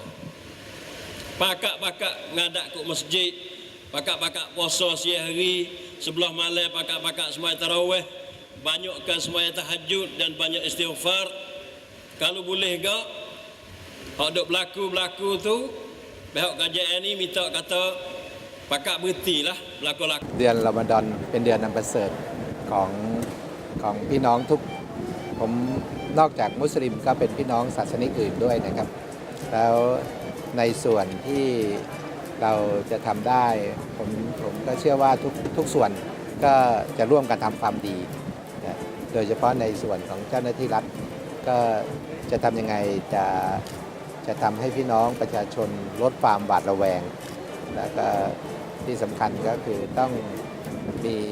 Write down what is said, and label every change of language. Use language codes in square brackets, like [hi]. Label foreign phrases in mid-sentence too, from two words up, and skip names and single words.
[mfa] Pakak-pakak ngadak ke masjid, pakak-pakak puasa siang hari, sebelah malam pakak-pakak sembahyang tarawih, banyakkan sembahyang tahajud dan banyak istighfar. Kalau boleh gak, hak dok berlaku tu, pihak KJL ni minta kata pakak berhentilah berlaku-laku. [th] เดือนรอมฎอนเป็นเดือนอันประเสริฐของพี่น้องทุกผมนอกจากมุสลิมก็เป็นพี่ น้องศาสนิกอื่นด้วยนะครับ แล้วในส่วนที่เราจะทำได้ผมก็เชื่อว่าทุกส่วนก็จะร่วมกันทำความดีนะโดยเฉพาะในส่วนของเจ้าหน้าที่รัฐก็จะทำยังไงจะทำให้พี่น้องประชาชนลดความหวาดระแวงแล้วก็ที่สำคัญก็คือต้องมี